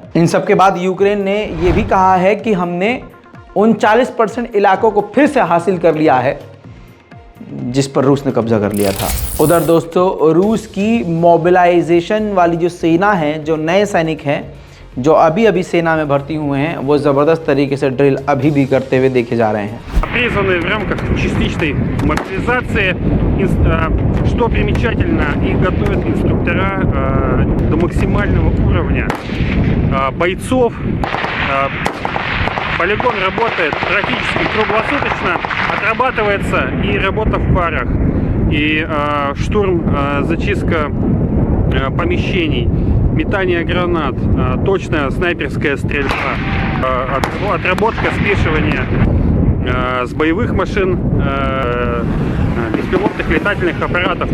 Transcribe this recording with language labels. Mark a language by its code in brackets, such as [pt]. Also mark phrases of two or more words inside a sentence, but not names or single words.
[hi] इन सब के बाद यूक्रेन ने ये भी कहा है कि हमने उन 40% इलाकों को फिर से हासिल कर लिया है जिस पर रूस ने कब्जा कर लिया था। उधर दोस्तों, रूस की मोबिलाइजेशन वाली जो सेना है, जो नए सैनिक हैं जो अभी अभी सेना में भर्ती हुए हैं, वो ज़बरदस्त तरीके से ड्रिल अभी भी करते हुए देखे जा रहे हैं। [ru] Призваны в рамках частичной мобилизации, что примечательно, их готовят инструктора до максимального уровня бойцов. Полигон работает практически круглосуточно, отрабатывается и работа в парах, и штурм, зачистка помещений, метание гранат, точная снайперская стрельба, отработка спешивания с боевых машин, беспилотных летательных аппаратов.